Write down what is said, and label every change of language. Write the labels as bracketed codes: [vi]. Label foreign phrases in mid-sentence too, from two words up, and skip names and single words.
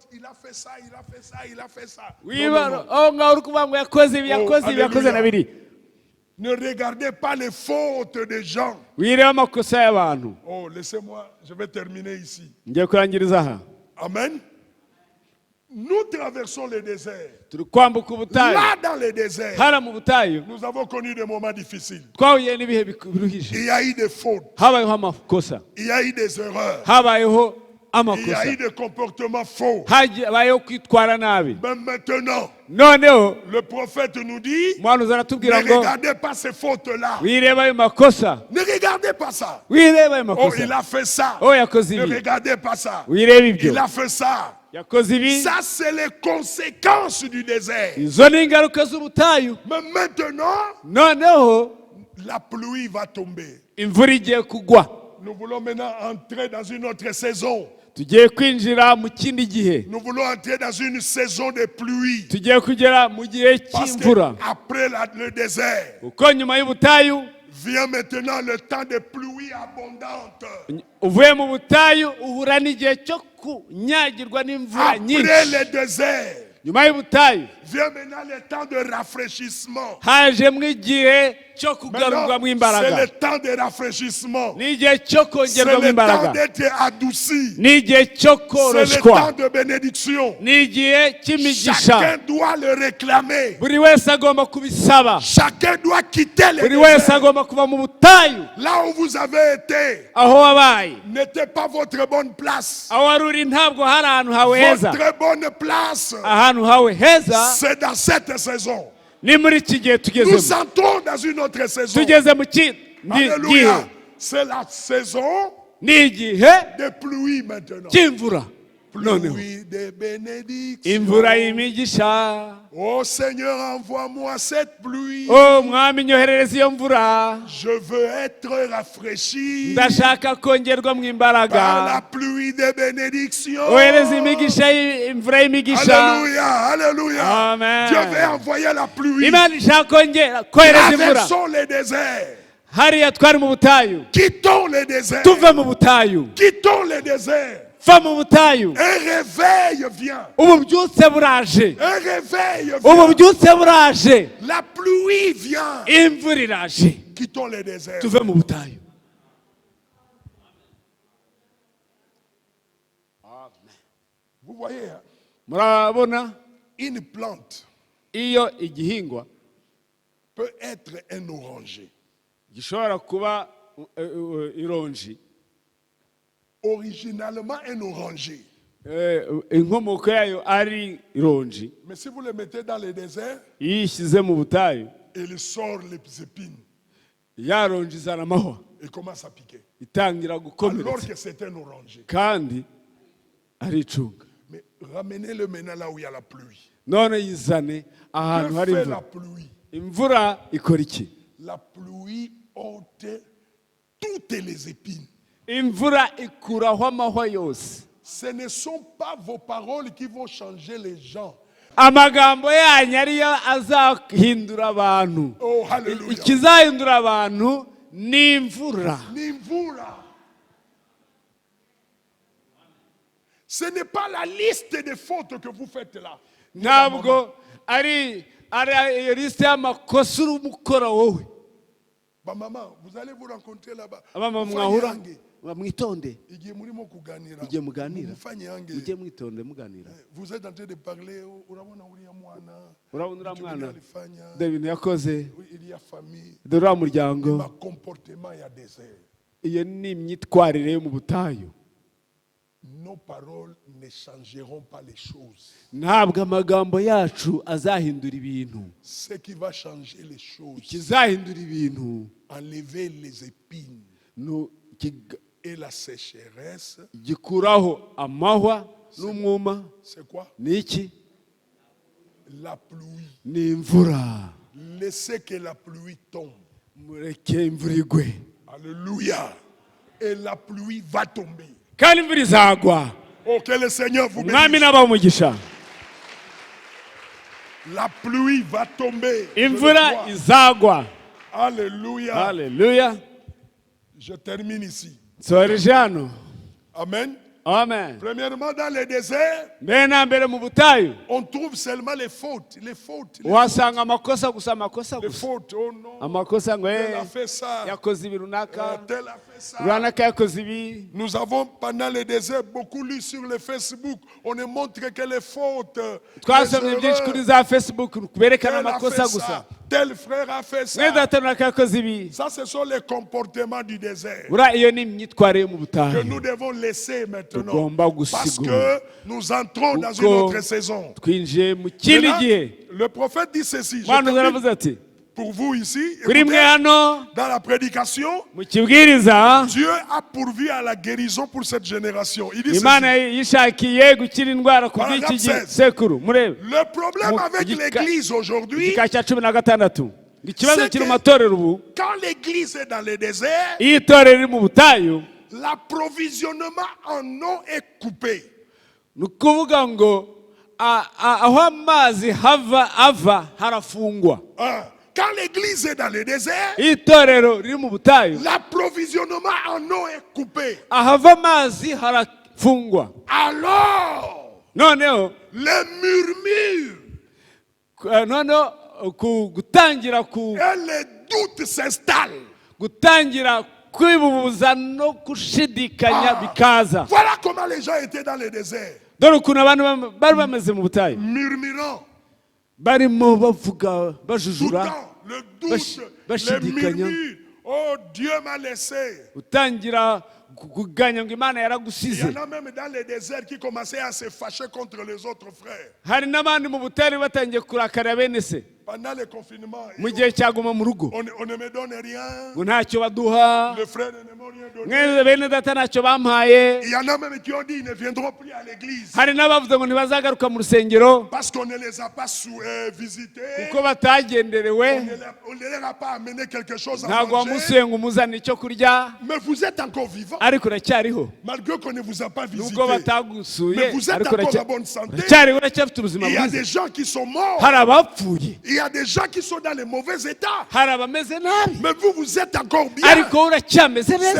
[fr] Il a fait ça, il a fait ça, il a fait ça. Non, non, non. [rw] Aho ngaho uri kuvuga ngo yakoze ibi, yakoze ibi, yakoze na biri. [fr] Ne regardez pas les fautes des gens. [rw] wireba amakosa y'abantu. [fr] Oh, laissez-moi, je vais terminer ici. [rw] Ngiye kurangiriza aha. Amen. [fr] Nous traversons le désert. [rw] Turi kwambuka ubutayu. [fr] Là, dans le désert, [rw] Hara mu butayu [fr] nous avons connu des moments difficiles. [rw] twahuye n'ibihe biruhije. [fr] Il y a eu des fautes, [rw] Habayeho amakosa, [fr] il y a eu des erreurs, [rw] habayeho [fr] il y a [rw] amakosa, [fr] eu des comportements faux. [rw] habayeho kwitwara nabi. [fr] Mais maintenant, [rw] Noneho [fr] le prophète nous dit, [rw] umuhanuzi [fr] ne [rw] aratubwira ngo [fr] regardez pas ces fautes-là. [rw] wireba ayo makosa, [fr] Ne regardez pas ça. [rw] wireba ayo [fr] Oh, il [rw] makosa. [fr] a fait ça. [rw] Oh, yakoze [fr] Ne [rw] ibi, [fr] regardez pas ça. [rw] wireba ibyo, [fr] Il a fait ça. [rw] yakoze ibi. [fr] Ça, c'est les conséquences du désert. [rw] Izo ni ingaruka z'ubutayu. [fr] Mais maintenant, [rw] Noneho [fr] la pluie va tomber. [rw] imvura igiye kugwa. [fr] Nous voulons maintenant entrer dans une autre saison. [rw] Tugiye kwinjira mu kindi gihe. [fr] Nous voulons entrer dans une saison de pluie. [rw] Tugiye kugera mu gihe [fr] Parce [rw] cy'imvura. [fr] qu'après le désert, [rw] Kuko nyuma y'ubutayu [fr] vient maintenant le temps de pluie abondante. [rw] uvuye mu butayu uhura n'igihe cyo kunyagirwa n'imvura [fr] Après [rw] nyinshi. [fr] le désert, [rw] Nyuma y'ubutayu [fr] vient maintenant le temps de rafraîchissement. [rw] hajemo igihe cyo kugarurwamo [fr] Maintenant, c'est [rw] imbaraga. [fr] le temps de rafraîchissement. [rw] N'igihe cyo [fr] C'est [rw] kongerwamo [fr] le temps [rw] imbaraga. [fr] d'être adouci. [rw] N'igihe cyo [fr] C'est le [rw] koroshwa. [fr] temps de bénédiction. [rw] N'igihe cy'imigisha. [fr] Chacun doit le réclamer. [rw] Buri wese agomba kubisaba. [fr] Chacun doit quitter le [rw] Buri wese [fr] désert. [rw] agomba kuva mu butayu. [fr] Là où vous avez été [rw] Aho wabaye, [fr] n'était pas votre bonne place. [rw] aho wari uri ntabwo hari ahantu hawe heza. [fr] Votre bonne place, [rw] Ahantu hawe heza [fr] c'est dans cette saison. [rw] ni muri iki gihe [fr] Nous [rw] tugezemo. [fr] entrons dans une autre saison. [rw] Tugeze mu gihe, [fr] Alléluia. C'est la saison [rw] ni igihe [fr] de pluie maintenant. [rw] cy'imvura. Noneho [fr] Pluie de bénédiction. [rw] imvura y'imigisha. [fr] Oh Seigneur, envoie-moi cette pluie. [rw] Oh mwami nyoherereza iyo mvura. [fr] Je veux être rafraîchi [rw] Ndashaka kongerwa mu [fr] par la [rw] imbaraga. [fr] pluie de bénédiction. [rw] Ohereza imigisha imvura y'imigisha. [fr] Alléluia, alléluia. Amen. Dieu veut envoyer la pluie. [rw] Imana ishaka kohereza imvura. [fr] Traversons les déserts. [rw] Hariya twari mu butayu. [fr] Quittons les déserts. [rw] Tuve mu butayu. [fr] Quittons les déserts. [rw] Va mu butayu. [fr] Un réveil vient. [rw] Ububyutse buraje. [fr] Un réveil vient. [rw] Ububyutse buraje. [fr] La pluie vient. [rw] Imvura iraje. [fr] Quittons les déserts. [rw] Tuve mu butayu. [fr] Vous voyez, hein, [rw] Murabona [fr] une plante [rw] iyo igihingwa [fr] peut être un oranger. [rw] gishobora kuba ironji. [fr] Originalement un oranger. [rw] Inkomoko yayo ari ironji. [fr] Mais si vous le mettez dans le désert, [rw] Iyo ishyize mu butayu [fr] il sort les épines [rw] yaronji izana amahwa [fr] et commence à piquer. [rw] itangira [fr] Alors [rw] gukomeretsa [fr] que c'est un oranger. [rw] kandi aricunga. [fr] Mais ramenez-le maintenant là où il y a la pluie. [rw] None yizane ahantu [fr] Que [rw] hari [fr] fait la [rw] imvura. [fr] pluie? [rw] Imvura ikora iki? [fr] La pluie ôte toutes les épines. [rw] Imvura ikuraho amahwa yose. [fr] Ce ne sont pas vos paroles qui vont changer les gens. [rw] Amagambo yanyu ariyo azahindura abantu. [fr] Oh, hallelujah. [rw] Ikizahindura abantu ni imvura. Nimvura. [fr] Ce n'est pas la liste des fautes que vous faites là. [rw] Ntabwo ari iyo liste y'amakosa uri umukora wowe. [fr] Bah, maman, vous allez vous rencontrer là-bas. [rw] Abama [sw] Mufanye [rw] mwahura [sw] yange. [rw] mwitonde. Igihe murimo kuganira. Igihe muganira. [sw] Mufanye yange. [rw] Mujye mwitonde muganira. [fr] Vous êtes en train de parler, [rw] urabona uriya mwana. Urabona uriya mwana [sw] alifanya. [rw] dore ibintu yakoze, [fr] Il y a famille. [rw] dore uriya muryango. [fr] Ma comportement ya désert. [rw] Iyo ni imyitwarire yo mu butayu. [fr] Nos paroles ne changeront pas les choses. [rw] Ntabwo amagambo yacu azahindura ibintu. [fr] Ce qui va changer les choses, [rw] Ikizahindura ibintu [fr] enlever les épines et la sécheresse, [rw] gikuraho amahwa n'umwuma. [fr] c'est quoi? [rw] Ni iki? [fr] La pluie. [rw] Ni imvura. [fr] Laissez que la pluie tombe. [rw] Mureke imvura igwe. [fr] Alléluia. Et la pluie va tomber. [rw] Kandi imvura izagwa. [fr] Oh, que le Seigneur vous [rw] Umwami [fr] bénisse. [rw] n'abaha umugisha. [fr] La pluie va tomber. Je le [rw] Imvura [fr] crois. [rw] izagwa. [fr] Alléluia. [rw] Haleluya. [fr] Je termine ici. [rw] Nsoreje hano. [fr] Amen. [rw] Amen. [fr] Premièrement, dans les déserts, [rw] mbere na mbere mu butayu [fr] on trouve seulement les fautes. Les fautes. [rw] uhasanga amakosa gusa amakosa [fr] Les [rw] gusa [fr] fautes. Oh non. [rw] amakosa ngo [fr] Tel a fait ça. [rw] yakoze ibi runaka [fr] Tel a fait ça. [rw] runaka yakoze ibi. [fr] Nous avons, pendant les déserts, beaucoup lu sur le Facebook. On nous montre que les fautes. [rw] twasomye [fr] les [rw] byinshi kuri [fr] erreurs, [rw] za facebook berekana [fr] tel a [rw] amakosa [fr] fait [rw] gusa. [fr] ça. Tel frère a fait ça. [rw] mwene data runaka yakoze ibi. [fr] Ça, ce sont les comportements du désert [rw] buriya iyo ni imyitwarire yo mu [fr] que [rw] butayu [fr] nous devons laisser maintenant. [rw] tugomba [fr] Parce [rw] gusigura [fr] que nous entrons dans une [rw] kuko [fr] autre saison. [rw] twinjiye mu kindi [fr] Maintenant, [rw] gihe. [fr] le prophète dit ceci. Je [rw] mwana [fr] termine [rw] yaravuze ati [fr] pour vous ici. [rw] kuri mwe [fr] Écoutez, [rw] hano [fr] dans la prédication, [rw] mu kibwiriza [fr] Dieu a pourvu à la guérison pour cette génération. Il dit [rw] imana [fr] ceci. [rw] yishakiye gukira indwara ku bw'iki [fr] Paragraphe 16. [rw] gisekuru murebe [fr] Le problème [rw] Mu- [fr] avec [rw] igika- [fr] l'église aujourd'hui, [rw] igika cya 16 ikibazo [fr] C'est [rw] kiri mu [fr] que- [rw] matorero ubu [fr] quand l'église est dans le désert, [rw] iyo itorero riri mu butayu [fr] l'approvisionnement en eau est coupé. [rw] ni ukuvuga ngo aho amazi ava harafungwa. [fr] Hein? Quand l'église est dans le désert, [rw] iyo itorero riri mu butayu [fr] l'approvisionnement en eau est coupé. [rw] ahava amazi harafungwa. [fr] Alors, [rw] noneho [fr] les murmures [rw] noneho gutangira [fr] et les doutes s'installent. [rw] gutangira kwibubuza no gushidikanya bikaza. [fr] Voilà comment les gens étaient dans le désert. [rw] dore ukuntu abantu bari bameze mu butayu [fr] Murmurant [rw] barimo bavuga [fr] tout le [rw] bajujura [fr] temps. Le doute, les [rw] bashidikanya. [fr] murmures. Oh, Dieu m'a laissé. [rw] utangira kuganya ngo imana [fr] Il y [rw] yaragusize. [fr] en a même dans les déserts qui commençaient à se fâcher contre les autres frères. [rw] hari n'abandi mu butayu batangiye kurakarira bene se [fr] Pendant le confinement, [rw] mu gihe cyaguma mu rugo [fr] on ne me donne rien. [rw] ngo ntacyo baduha. [fr] Les frères ne m'ont rien donné. [rw] mwene bene data ntacyo bampaye. [fr] Il y en a même qui ont dit qu'ils ne viendront plus à l'église [rw] hari n'abavuze ngo ntibazagaruka mu rusengero [fr] parce qu'on ne les a pas visités. [rw] kuko batagenderewe. [fr] On ne leur a pas amené quelque chose à [rw] ntabwo [fr] manger. [rw] wamusuye ngo umuzane icyo kurya. [fr] Mais vous êtes encore vivant [rw] ariko uracyariho [fr] malgré qu'on ne vous a pas visité. [rw] nubwo batagusuye. [fr] Mais vous êtes [rw] ariko [fr] encore en bonne santé. [rw] uracyariho uracyafite ubuzima [fr] Il y a [rw] bwiza. [fr] des gens qui sont morts. [rw] hari abapfuye. [fr] Il y a des gens qui sont dans les mauvais états. [rw] hari abameze nabi. [fr] Mais vous êtes encore bien. [rw] ariko uracyameze neza.